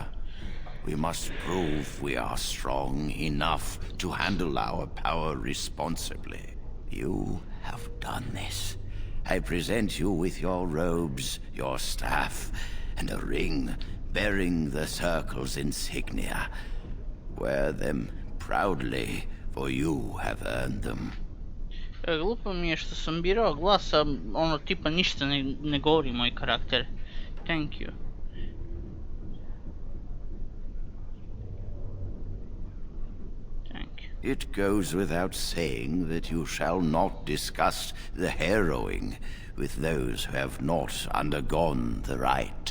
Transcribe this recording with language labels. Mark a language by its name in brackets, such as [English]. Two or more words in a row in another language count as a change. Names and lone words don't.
[English] We must prove we are strong enough to handle our power responsibly. You have done this. I present you with your robes, your staff, and a ring bearing the circle's insignia. Wear them proudly, for you have earned them. [Croatian] Glupo mi je što sam birao glasa, ono tipa ništa ne govori moj karakter. [English] Thank you. It goes without saying that you shall not discuss the harrowing with those who have not undergone the rite.